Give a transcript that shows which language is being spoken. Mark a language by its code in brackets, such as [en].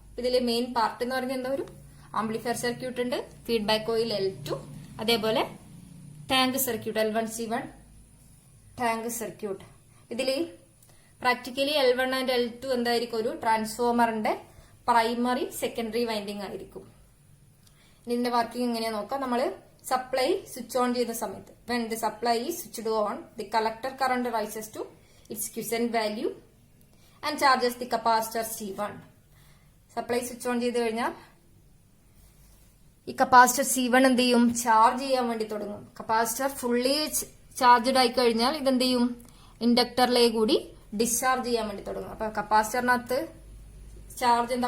[ml] ഇതിലെ main part എന്ന് പറയുന്നത് എന്താ? ഒരു ആംപ്ലിഫയർ സർക്യൂട്ട് ഉണ്ട്, ഫീഡ്ബാക്ക് കോയിൽ L2, അതേപോലെ tank circuit L1, C1 tank circuit. ഇതില് പ്രാക്ടിക്കലി L1 ആൻഡ് L2 എന്തായിരിക്കും? ഒരു ട്രാൻസ്ഫോമറിന്റെ പ്രൈമറി സെക്കൻഡറി വൈൻഡിങ് ആയിരിക്കും. ഇതിന്റെ വർക്കിംഗ് എങ്ങനെയാ നോക്കാം. നമ്മള് സപ്ലൈ സ്വിച്ച് ഓൺ ചെയ്യുന്ന സമയത്ത് [en] when the supply is switched on, the collector current rises to its quiescent value and charges the capacitor C1. [ml] Supply switch on ചെയ്ത് കഴിഞ്ഞാൽ ഈ കപ്പാസിറ്റർ C1 എന്ത് ചെയ്യും? ചാർജ് ചെയ്യാൻ വേണ്ടി തുടങ്ങും. കപ്പാസിറ്റർ ഫുള്ളി ചാർജ്ഡ് ആയി കഴിഞ്ഞാൽ ഇതെന്ത് ചെയ്യും? ഇൻഡക്ടറിലേക്ക് കൂടി ഡിസ്ചാർജ് ചെയ്യാൻ വേണ്ടി തുടങ്ങും. അപ്പൊ കപ്പാസിറ്ററിനകത്ത് ചാർജ് എന്താ?